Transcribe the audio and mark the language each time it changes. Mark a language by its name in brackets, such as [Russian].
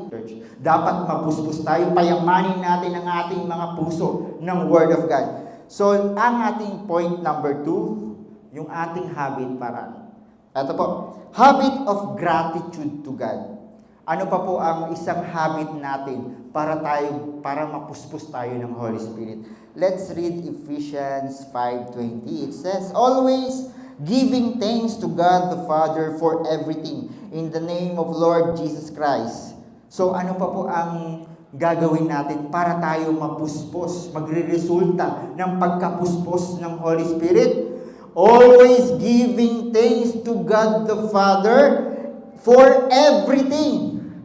[Filipino] Church, dapat mapuspos tayo, payamanin natin ang ating mga puso ng Word of God. So, ang ating point number 2, yung ating habit para. Ito po, habit of gratitude to God. Ano pa po ang isang habit natin para mapuspos tayo ng Holy Spirit? [English] Let's read Ephesians 5:20. It says, always giving thanks to God the Father for everything in the name of Lord Jesus Christ. [Filipino] So ano pa po ang gagawin natin para tayo mapuspos, magre-resulta ng pagkapuspos ng Holy Spirit? [English] Always giving thanks to God the Father for everything.